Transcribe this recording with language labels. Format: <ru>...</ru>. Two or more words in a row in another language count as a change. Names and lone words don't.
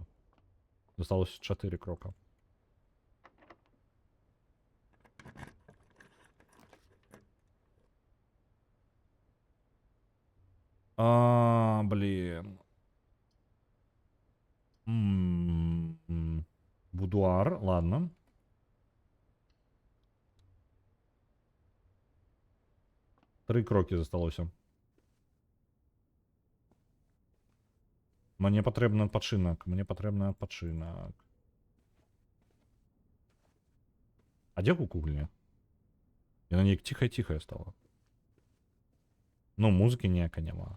<be>Засталося 4 крока. Блин. Будуар, ладно. Три кроки засталося. Мне патрэбны адпачынак. Мне патрэбны адпачынак. А дзе кукугля? Яна неяк ціхая-ціхая стала. Ну, музыкі ніяка няма.</be>